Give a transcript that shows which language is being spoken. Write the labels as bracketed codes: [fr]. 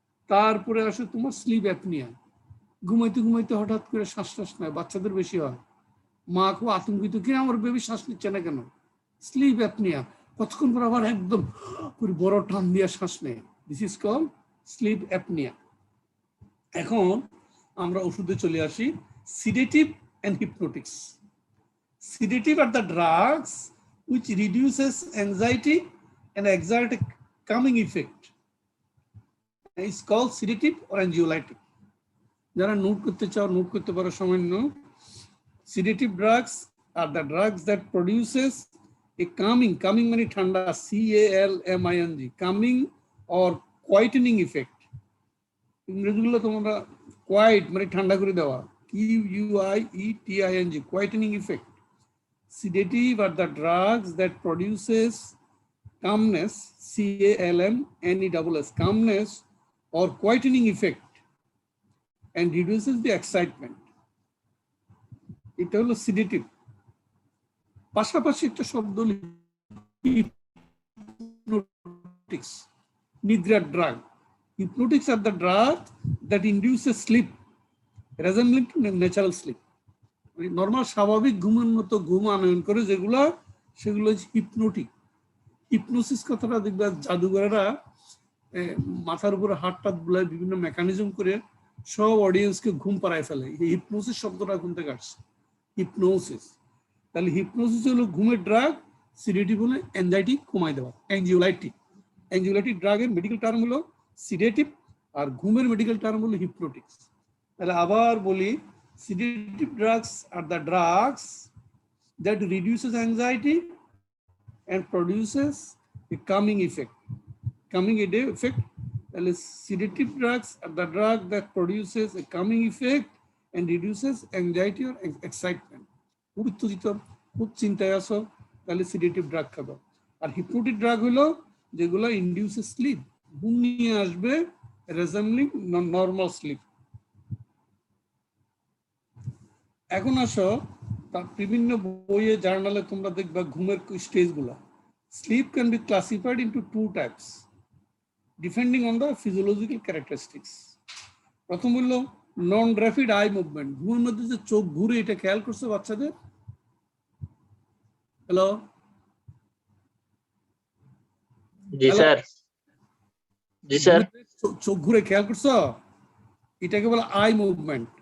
[bn] তারপরে আসে তোমার স্লিপ অ্যাপনিয়া, ঘুমাইতে ঘুমাইতে হঠাৎ করে শ্বাস নেয়, বাচ্চাদের বেশি হয়, মা খুব আতঙ্কিত, কি আমার বেবি শ্বাস নিচ্ছে না কেন? স্লিপ অ্যাপনিয়া, কতক্ষণ পর আবার একদম বড় টান দিয়ে শ্বাস নেয়, [en] this is call [bn] slip apnea. এখন আমরা ওষুধে চলে আসি, sedative [en] and hypnotics. Sedative are the drugs which reduces anxiety and exert a calming effect. It's called sedative or anxiolytic. [bn] যারা নোট করতে চাও নোট করতে পারো সামান্য। [en] Sedative drugs are the drugs that produces a calming [bn] মানে ঠান্ডা, [en] CALMING, calming or quietening effect. [bn] ইংরেজিগুলো তোমরা quiet মানে ঠান্ডা করে দেওয়া, [en] QUIETING, quietening effect. Sedative are the drugs that produces calmness, CALMNESS, calmness or quietening effect and reduces the excitement. [bn] এটা হলো sedative. পাশাপাশি একটা শব্দ hypnotics, নিদ্রার drug. [en] Hypnotics are the drug that induces sleep resembling to natural sleep. [bn] Normal স্বাভাবিক ঘুমের মতো ঘুম আনয়ন করে যেগুলো, সেগুলো হচ্ছে হিপনোটিক। হিপনোসিস কথাটা দেখবে জাদুঘরেরা মাথার উপরে হাত টাত বুলায় বিভিন্ন মেকানিজম করে সব অডিয়েন্সকে ঘুম পাড়ায় ফেলে। এই হিপনোসিস শব্দটা কোন থেকে আসছে? হিপনোসিস। তাহলে হিপনোসিস হলো ঘুমের ড্রাগ, সিডেটিভ হলো অ্যাংজাইটি কমায় দেওয়া, অ্যাংজিওলাইটিক। অ্যাংজিওলাইটিক ড্রাগের মেডিকেল টার্ম হলো সিডেটিভ আর ঘুমের মেডিকেল টার্ম হলো হিপনোটিক্স। তাহলে আবার বলি, [en] sedative drugs are the drugs that reduces anxiety and produces a calming effect. Calming effect. Sedative drugs are the drug that produces a calming effect and reduces anxiety or excitement. [bn] উত্তেজিত, খুব চিন্তায় আছো, তাহলে sedative drug খাবে। [en] আর hypnotic drug [bn] হলো যেগুলো [en] induces sleep, [bn] ঘুম নিয়ে আসবে, [en] resembling normal sleep. [bn] এখন আসো, বিভিন্ন বইয়ে জার্নালে তোমরা দেখবা ঘুমের স্টেজগুলো। [en] Sleep can be classified into two types depending on the physiological characteristics. [bn] প্রথম হলো নন র্যাপিড আই মুভমেন্ট, ঘুমের মধ্যে যে চোখ ঘুরে, এটা খেয়াল করছো বাচ্চাদের? হ্যালো, জি স্যার, জি স্যার। চোখ ঘুরে খেয়াল করছো? এটাকে বলে আই মুভমেন্ট।